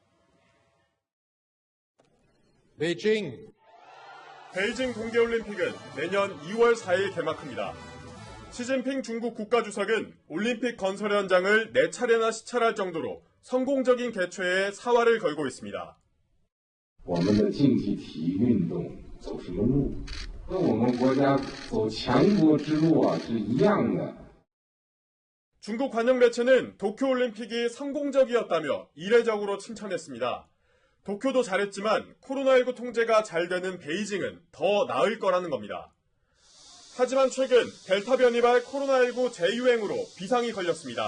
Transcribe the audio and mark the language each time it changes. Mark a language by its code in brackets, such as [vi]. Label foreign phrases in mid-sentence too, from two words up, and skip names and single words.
[ko] 베이징 동계올림픽은 내년 2월 4일 개막합니다. 시진핑 중국 국가주석은 올림픽 건설 현장을 4차례나 시찰할 정도로 성공적인 개최에 사활을 걸고 있습니다. [zh] 我们的竞技体育运动走什么路，跟我们国家走强国之路是一样的。 [ko] 중국 관영 매체는 도쿄올림픽이 성공적이었다며 이례적으로 칭찬했습니다. 도쿄도 잘했지만 코로나19 통제가 잘 되는 베이징은 더 나을 거라는 겁니다. 하지만 최근 델타 변이발 코로나19 재유행으로 비상이 걸렸습니다.